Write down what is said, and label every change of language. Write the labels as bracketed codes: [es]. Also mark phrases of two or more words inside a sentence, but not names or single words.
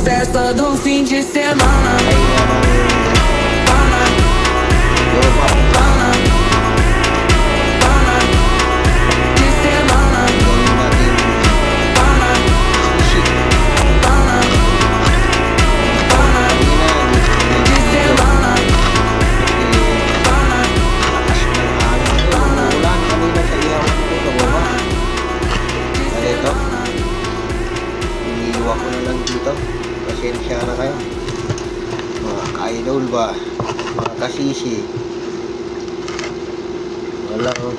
[pt] festa do fim de semana. De semana. De semana. [tl] Iniiwan ko na lang dito. Pasensya na kayo. Mga ka-idol ba? Mga kasisi. Wala oh.